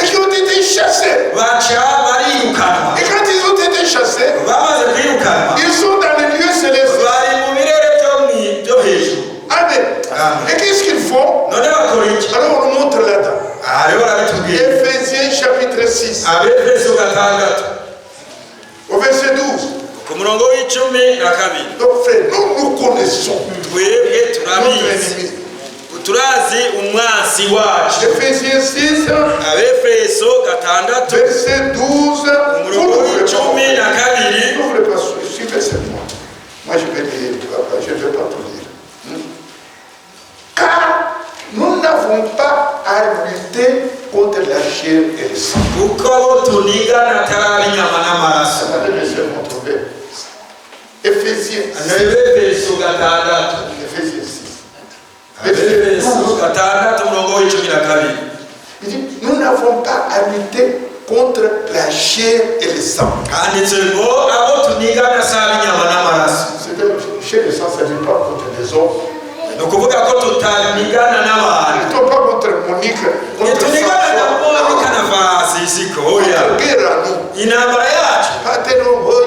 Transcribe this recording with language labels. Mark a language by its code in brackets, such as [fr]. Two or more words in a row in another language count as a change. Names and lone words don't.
[fr] Et qui ont été chassés. [rn] baca barirukanwa. [fr] Et quand ils ont été chassés, [rn] bamaze kwirukanwa [fr] ils sont dans les lieux célestes. [rn] bari mu birere byo hejuru. Amen. Amen. [fr] Et qu'est-ce qu'ils font? [rn] none bakora iki? [fr] Alors on nous montre là-dedans. [rn] aha rero barabitubwira. [fr] Ephésiens chapitre 6, [rn] Abefeso gatandatu [fr] au verset 12. [rn] ku murongo w'icumi na kabiri. [fr] Donc frère, nous connaissons [rn] twebwe [fr] notre [rn] turabizi, [fr] ennemi. [rn] turazi umwansi wacu. [fr] Ephésiens 6, [rn] Abefeso gatandatu [fr] verset 12. Vous [rn] umurongo [fr] n'ouvrez [rn] w'icumi [fr] pas. [rn] na kabiri. [fr] N'ouvrez pas, suivez seulement. Moi je vais lire, je ne vais pas tout lire. Car nous n'avons pas à lutter contre la chair et le sang. [rn] kuko abo tunigana atari inyama n'amaraso. [fr] Attendez, je vais m'en trouver. Ephésiens 6. [rn] Abefeso gatandatu. [fr] Ephésiens 6. [rn] Abefeso gatandatu umurongo w'icumi na kabiri. [fr] Il dit, nous n'avons pas à lutter contre la chair et le sang. [rn] handitse ngo abo tunigana atari inyama n'amaraso. [fr] C'est-à-dire, chair et sang, ça ne dit pas contre les hommes. [rn] ni ukuvuga ko tutanigana n'abantu. [fr] Ils ne sont pas contre Monique, contre [rn] tunigana na Monica na Francisco. oya [fr] Guerre à nous. [rn] intambara yacu [fr] Pas tellement